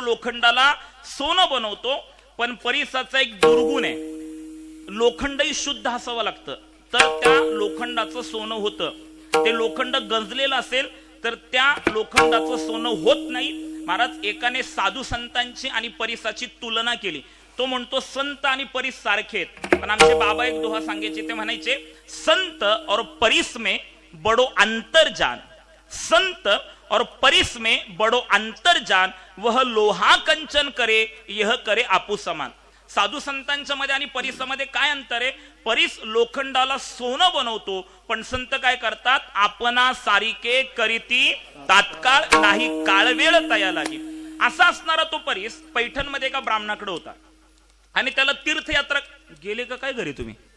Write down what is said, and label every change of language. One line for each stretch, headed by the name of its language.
Marathi: लोखंडाला सोनं बनवतो. पण परीसाचा एक दुर्गुण आहे, लोखंडही शुद्ध असावं लागतं तर त्या लोखंडाचं सोनं होतं. ते लोखंड गंजलेलं असेल तर त्या लोखंडाचं सोनं होत नाही. महाराज एकाने साधू संतांची आणि परीसाची तुलना केली. तो म्हणतो संत आणि परीस सारखे आहेत. पण आमचे बाबा एक दोहा सांगायचे, ते म्हणायचे
Hindi: संत और परीस में बडो अंतर जान, संत और परिस में बडो अंतर जान, वह लोहा कंचन करे यह करे आपू समान.
Marathi: साधू संतांच्या मध्ये आणि परिसामध्ये काय अंतर आहे? परिस लोखंडाला सोनं बनवतो, पण संत काय करतात? आपणा सारिके करीती तात्काळ नाही काळ वेळ तया लागी. असा असणारा तो परिस पैठण मध्ये एका ब्राह्मणाकडे होता आणि त्याला तीर्थयात्रा. गेले का काय घरी तुम्ही?